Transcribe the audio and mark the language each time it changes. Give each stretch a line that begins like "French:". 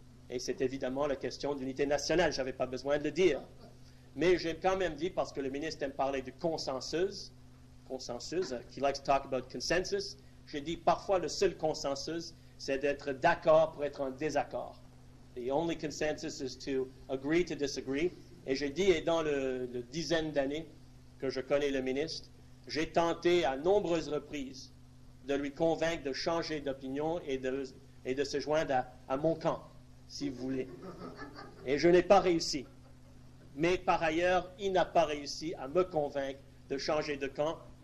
French: Et c'est évidemment la question d'unité nationale, je n'avais pas besoin de le dire. Mais j'ai quand même dit, parce que le ministre aime parler de consensus,
English: he likes to talk about consensus,
French: j'ai dit parfois le seul consensus, c'est d'être d'accord pour être en désaccord.
English: The only consensus is to agree to disagree.
French: Et j'ai dit, et dans le dizaine d'années que je connais le ministre, j'ai tenté à nombreuses reprises de lui convaincre de changer d'opinion et de se joindre à mon camp, si vous voulez. Et je n'ai pas réussi. Mais par ailleurs, il n'a pas réussi à me convaincre de changer de camp.